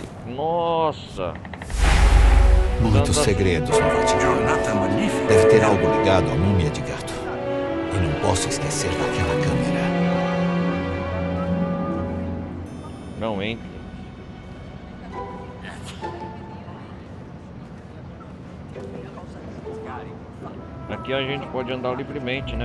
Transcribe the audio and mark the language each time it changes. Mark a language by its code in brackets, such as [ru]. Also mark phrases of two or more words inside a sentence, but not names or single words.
[pt] Nossa! Muitos segredos no Vaticano. [it] Giornata magnifica. [pt] Deve ter algo ligado à múmia de gato. E não posso esquecer daquela câmera. Não entra. Aqui a gente pode andar livremente, né?